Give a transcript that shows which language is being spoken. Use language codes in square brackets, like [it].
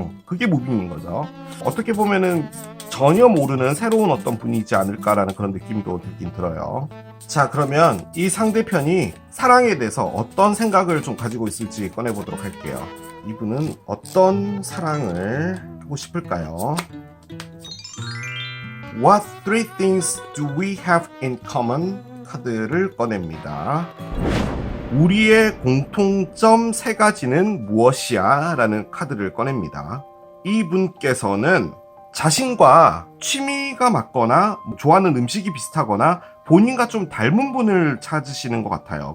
[ko] 그게 무빙인 거죠. 어떻게 보면은 전혀 모르는 새로운 어떤 분이지 않을까라는 그런 느낌도 들긴 들어요. 자, 그러면 이 상대편이 사랑에 대해서 어떤 생각을 좀 가지고 있을지 꺼내보도록 할게요. 이분은 어떤 사랑을 하고 싶을까요? [en] What three things do we have in common? [ko] 카드를 꺼냅니다. 우리의 공통점 3가지는 무엇이야? 라는 카드를 꺼냅니다. 이분께서는 자신과 취미가 맞거나 좋아하는 음식이 비슷하거나 본인과 좀 닮은 분을 찾으시는 것 같아요.